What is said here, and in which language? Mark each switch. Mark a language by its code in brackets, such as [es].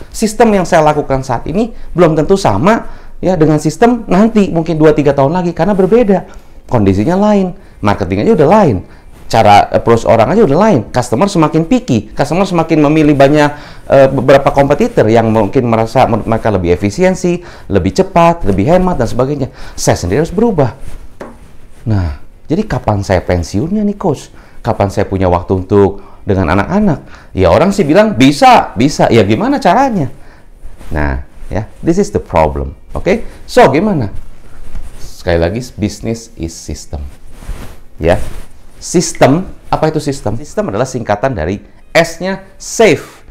[id] Sistem yang saya lakukan saat ini belum tentu sama ya dengan sistem nanti mungkin 2-3 tahun lagi, karena berbeda, kondisinya lain, marketingnya udah lain, cara approach orang aja udah lain, customer semakin picky, customer semakin memilih banyak beberapa kompetitor yang mungkin merasa mereka lebih efisiensi, lebih cepat, lebih hemat dan sebagainya. Saya sendiri harus berubah. Nah, jadi kapan saya pensiunnya nih, coach? Kapan saya punya waktu untuk dengan anak-anak? Ya orang sih bilang bisa. Ya gimana caranya? Nah, ya, [en] this is the problem. [id] Oke? So, gimana? Sekali lagi, [en] business is system. [id] Ya. Sistem, apa itu sistem? Sistem adalah singkatan dari S-nya save.